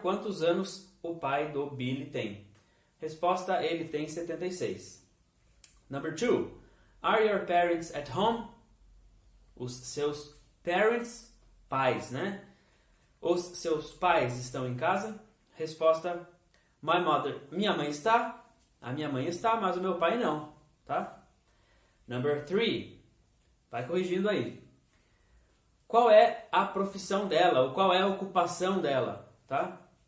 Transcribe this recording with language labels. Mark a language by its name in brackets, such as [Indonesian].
[Portuguese] Quantos anos o pai do Billy tem? Resposta, ele tem 76. [English] Number 2. Are your parents at home? [Portuguese] Os seus parents, pais, né? Os seus pais estão em casa? Resposta, [English] my mother, [Portuguese] minha mãe está. A minha mãe está, mas o meu pai não, tá? [English] Number 3. [Portuguese] Vai corrigindo aí. Qual é a profissão dela, ou qual é a ocupação dela, tá?